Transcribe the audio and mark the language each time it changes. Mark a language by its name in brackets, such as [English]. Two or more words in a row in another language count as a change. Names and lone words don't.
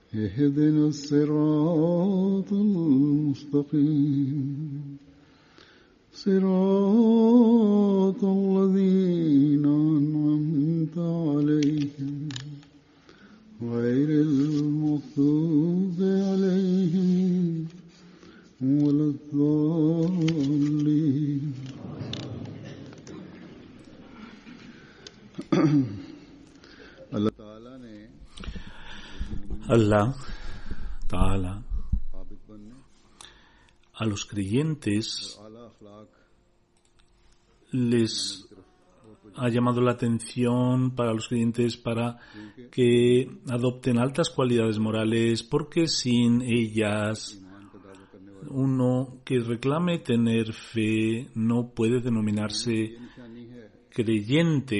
[Arabic] اهدنا الصراط المستقيم صراط الذين أنعمت عليهم غير المغضوب عليهم ولا الضالين. [Spanish] Allah Ta'ala a los creyentes les ha llamado la atención para los creyentes para que adopten altas cualidades morales, porque sin ellas uno que reclame tener fe no puede denominarse creyente.